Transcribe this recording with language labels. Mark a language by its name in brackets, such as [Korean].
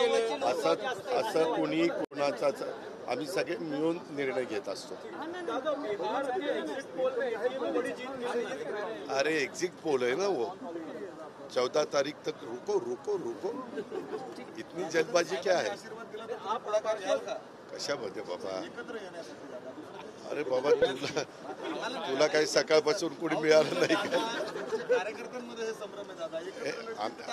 [Marathi] असं कुणी कोणाचाच आम्ही सगळे मिळून निर्णय घेत असतो. [Hindi] अरे एक्झिट पोल है ना वो, 14 तारीख तक रुको रुको रुको, इतनी जल्दबाजी क्या है? [Marathi] कशामध्ये बाबा? अरे बाबा तुला काही सकाळपासून कुणी मिळालं नाही का?